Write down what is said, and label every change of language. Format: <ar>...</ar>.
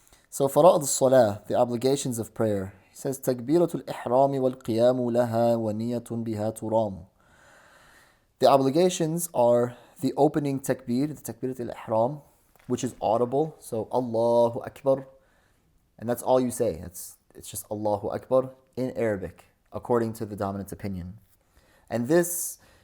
<en>So, فرائض الصلاة, the obligations of prayer.</en> <ar>He says, تكبيرة الإحرام والقيام لها ونية بها ترام.</ar> <en>The obligations are the opening takbir, the takbirat al-ihram, which is audible. So, Allahu Akbar. And that's all you say. It's just Allahu Akbar in Arabic, according to the dominant opinion. And this</en>